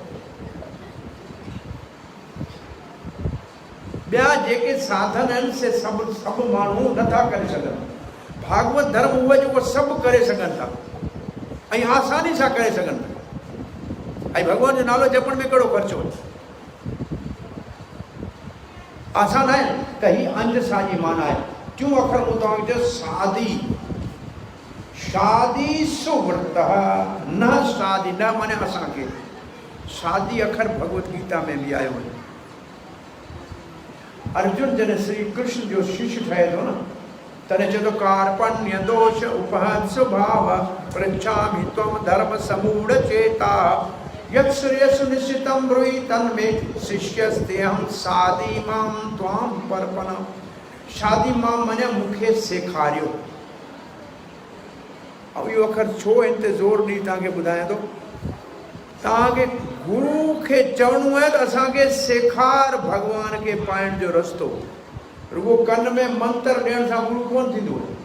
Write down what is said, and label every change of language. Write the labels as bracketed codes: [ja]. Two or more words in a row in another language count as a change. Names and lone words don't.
[sd] ॿिया जेके साधन आहिनि से सभु माण्हू नथा करे सघनि। भागवत धर्म उहे जेको सभु करे सघनि था ऐं आसानी सां करे सघनि था। ऐं भॻवान जो नालो जपण में कहिड़ो ख़र्चो? आसान आहे त ही अंजसा जी माना आहे। टियों अखर मूं तव्हांखे चयो शादी। शादी सुव्रत न शादी न माने असांखे शादी अखर भगवत गीता में बि आयो आहे। अर्जुन जॾहिं श्री कृष्ण जो शिष्य ठहे थो न, तॾहिं चए थो [sa] कार्पण्य दोष उपहत स्वभाव पृच्छामि त्वं धर्म समूढ़ चेता यत् श्रेयसु निश्चितं ब्रूहि तन्मे शिष्यस्तेऽहं शादी मां त्वां पर्पणम्। शादी मां [sd] माने मूंखे सेखारियो। अब इहो अखर छो हिन ते ज़ोर ॾेई तव्हांखे ॿुधायां थो। तव्हांखे गुरू खे चवणो आहे त असांखे सेखार भॻवान खे पाइण जो रस्तो। रुगो कन में मंत्र ॾियण सां गुरू कोन थींदो।